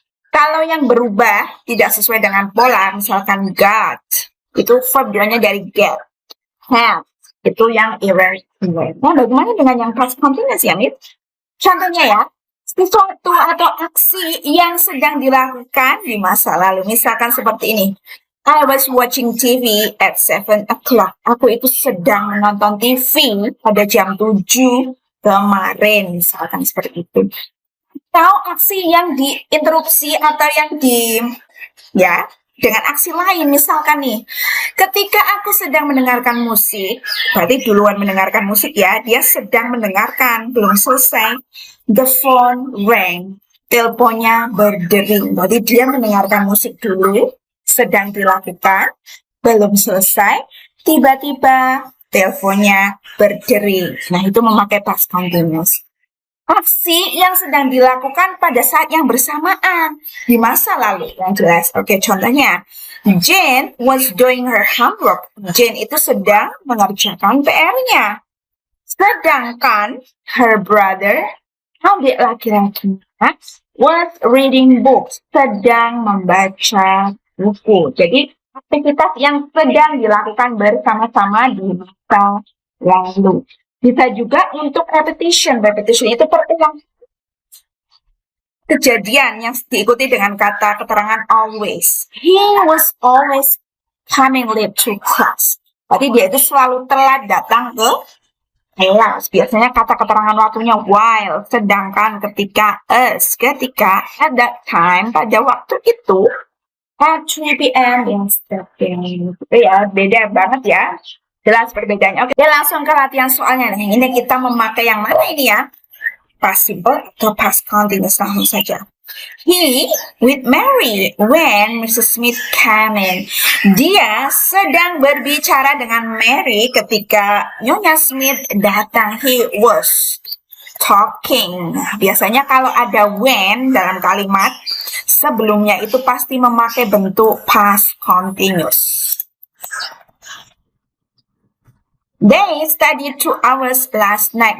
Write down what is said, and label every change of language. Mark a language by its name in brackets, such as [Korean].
[Indonesian] Kalau yang berubah tidak sesuai dengan pola, misalkan got, itu verb dari get. Have, itu yang irregular. Nah, bagaimana dengan yang past continuous ya, Mit? Contohnya ya, sesuatu atau aksi yang sedang dilakukan di masa lalu. Misalkan seperti ini. [English] I was watching TV at 7 o'clock. [Indonesian] Aku itu sedang menonton TV pada jam 7 kemarin. Misalkan seperti itu. Atau aksi yang diinterupsi atau yang ya dengan aksi lain. Misalkan nih, ketika aku sedang mendengarkan musik, berarti duluan mendengarkan musik ya, dia sedang mendengarkan, belum selesai, [English] the phone rang, [Indonesian] teleponnya berdering, berarti dia mendengarkan musik dulu, sedang dilakukan, belum selesai, tiba-tiba teleponnya berdering. Nah, itu memakai past continuous. Aksi yang sedang dilakukan pada saat yang bersamaan di masa lalu yang jelas. Oke, contohnya [English] Jane was doing her homework. [Indonesian] Jane itu sedang mengerjakan PR-nya. Sedangkan [English] her brother, [Indonesian] adik laki-lakinya, [English] was reading books. [Indonesian] Sedang membaca buku. Jadi aktivitas yang sedang dilakukan bersama-sama di masa lalu. Bisa juga untuk repetition. Repetition itu berulang. Kejadian yang diikuti dengan kata keterangan always. [English] He was always coming late to class. [Indonesian] Berarti dia itu selalu telat datang ke kelas. Biasanya kata keterangan waktunya while. Sedangkan ketika us, ketika [English] at that time, [Indonesian] pada waktu itu, [English] at 3 p.m. instead. [Indonesian] Ya, beda banget ya. Jelas perbedaannya. Oke, langsung ke latihan soalnya. Nah, ini kita memakai yang mana ini ya? Past simple atau past continuous, langsung saja. [English] He with Mary when Mrs. Smith came in. [Indonesian] Dia sedang berbicara dengan Mary ketika Nyonya Smith datang. [English] He was talking. [Indonesian] Biasanya kalau ada when dalam kalimat sebelumnya itu pasti memakai bentuk past continuous. [English] They studied 2 hours last night.